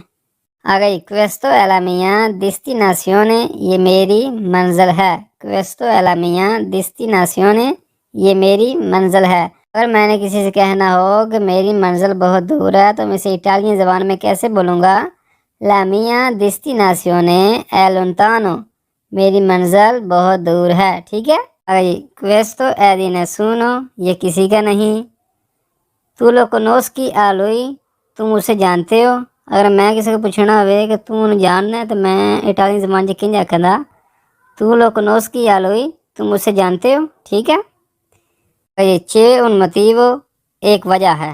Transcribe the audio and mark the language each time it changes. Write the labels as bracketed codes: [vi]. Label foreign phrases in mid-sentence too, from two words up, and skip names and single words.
[ur] آ گئی [it] questo è la mia destinazione, [ur] یہ میری منزل ہے. [it] questo è la mia destinazione, [ur] یہ میری منزل ہے. اگر میں نے کسی سے کہنا ہو کہ میری منزل بہت دور ہے تو میں اسے اٹالین زبان میں کیسے بولوں گا. [it] la mia destinazione è lontano, [ur] میری منزل بہت دور ہے، ٹھیک ہے. آ گئی [it] questo è di nessuno, [ur] یہ کسی کا نہیں. [it] tu lo conosci a lui, [ur] تم اسے جانتے ہو. [pa] اگر میں کسی کو پوچھنا ہو کہ تو انہیں جاننا ہے تو میں اٹالین زبان چ کنج آکھدا, [it] tu lo conosci a lui, [ur] تم اسے جانتے ہو، ٹھیک ہے. ये [it] c'è un motivo, [ur] ایک وجہ ہے.